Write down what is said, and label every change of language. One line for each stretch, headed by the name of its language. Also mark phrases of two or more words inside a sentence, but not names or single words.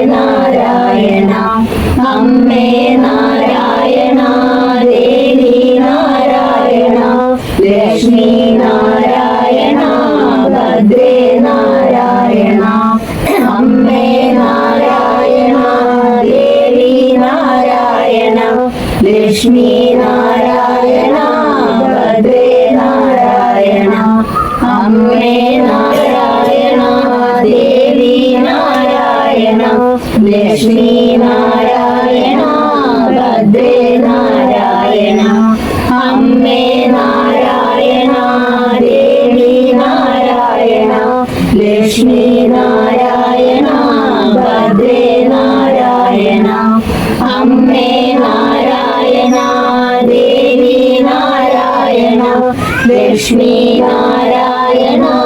Sanskrit: नारायण अम्बे नारायण देवी नारायण लक्ष्मी नारायण भद्रे नारायण अम्बे नारायण
Malayalam: ലക്ഷ്മീ നാരായണ ഭദ്രേ നാരായണ അമ്മേ നാരായണ ദേവി നാരായണ ലക്ഷ്മീ നാരായണ ഭദ്രേ നാരായണ അമ്മേ നാരായണ ദേവി നാരായണ ലക്ഷ്മീ നാരായണ ഭദ്രേ നാരായണ അമ്മേ നാരായണ ദേവി നാരായണ ലക്ഷ്മീ നാരായണ.